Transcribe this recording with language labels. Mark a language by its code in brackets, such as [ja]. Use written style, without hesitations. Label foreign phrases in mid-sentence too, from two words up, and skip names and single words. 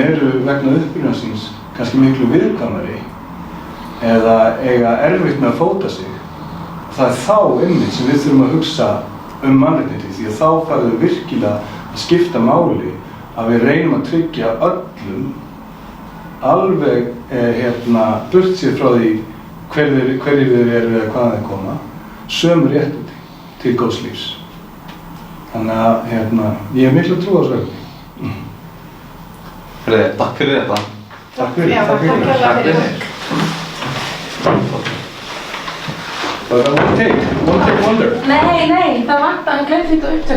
[is] eru vegna uppruna síns kannski miklu viðkvæmari eða eiga erfitt með að fóta sig, það er þá einmitt sem við þurfum að hugsa mannréttindi því að þá farum við virkilega að skipta máli að við reynum að tryggja öllum alveg burt sér frá því hverjir þeir eru eða hvaðan þeir koma, sömu réttindi til góðs lífs. Þannig að ég hef miklu trú á þessu verkefni. Takk fyrir þetta. Takk fyrir. Já, takk fyrir. Var það [en] one take wonder? [is] Nei, það vantar, hann glemdi þetta upptöku.